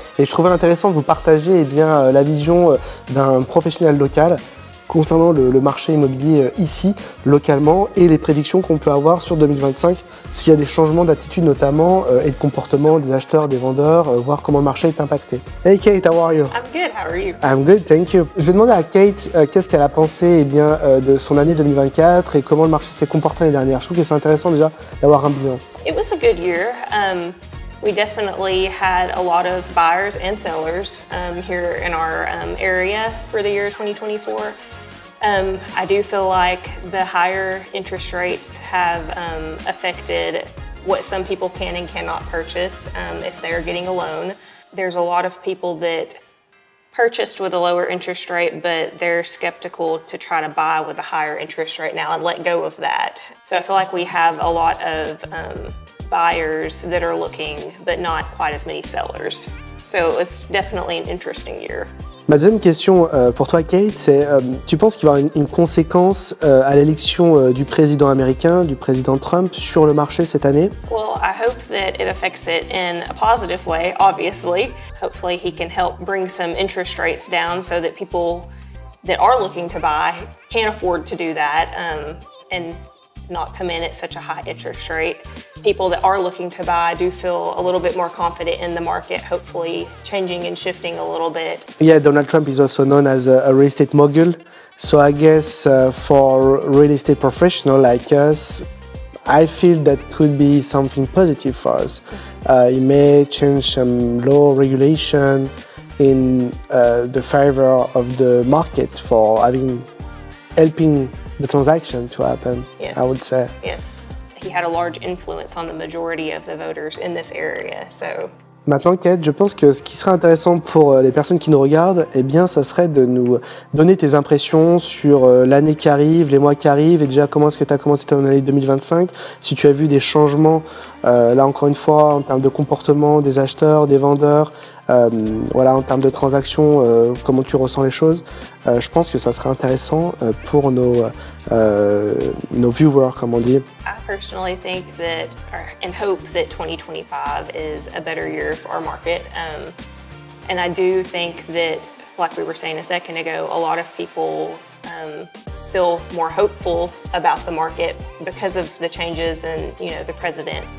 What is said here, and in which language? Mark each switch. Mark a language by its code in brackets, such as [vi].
[fr] Et je trouvais intéressant de vous partager la vision d'un professionnel local concernant le marché immobilier ici, localement, et les prédictions qu'on peut avoir sur 2025, s'il y a des changements d'attitude notamment et de comportement des acheteurs, des vendeurs, voir comment le marché est impacté. [en] Hey Kate, how are you? I'm good, how are you? I'm good, thank you. [fr] Je vais demander à Kate qu'est-ce qu'elle a pensé de son année 2024 et comment le marché s'est comporté l'année dernière. Je trouve que c'est intéressant déjà d'avoir un bilan. [en] It was a good year. We definitely had a lot of buyers and sellers here in our area for the year 2024. I do feel like the higher interest rates have affected what some people can and cannot purchase if they're getting a loan. There's a lot of people that purchased with a lower interest rate, but they're skeptical to try to buy with a higher interest rate now and let go of that. So I feel like we have a lot of buyers that are looking, but not quite as many sellers. So it was definitely an interesting year. [fr] Ma deuxième question pour toi, Kate, c'est tu penses qu'il va y avoir une conséquence à l'élection du président américain, du président Trump, sur le marché cette année? [en] Well, I hope that it affects it in a positive way, obviously. Hopefully he can help bring some interest rates down so that people that are looking to buy can afford to do that and not come in at such a high interest rate. People that are looking to buy do feel a little bit more confident in the market, hopefully changing and shifting a little bit. Yeah, Donald Trump is also known as a real estate mogul. So I guess for real estate professional like us, I feel that could be something positive for us. It may change some law regulation in the favor of the market for helping the transaction to happen, Yes. I would say. Yes, he had a large influence on the majority of the voters in this area, so. [fr] Maintenant, Kate, je pense que ce qui serait intéressant pour les personnes qui nous regardent, eh bien, ça serait de nous donner tes impressions sur l'année qui arrive, les mois qui arrivent, et déjà comment est-ce que tu as commencé ton année 2025, si tu as vu des changements, là encore une fois, en termes de comportement des acheteurs, des vendeurs, voilà, en termes de transactions, comment tu ressens les choses. Je pense que ça serait intéressant pour nos viewers, comme on dit. [en] I personally think that, and hope that 2025 is a better year for our market. And I do think that, like we were saying a second ago, a lot of people feel more hopeful about the market because of the changes in, the president.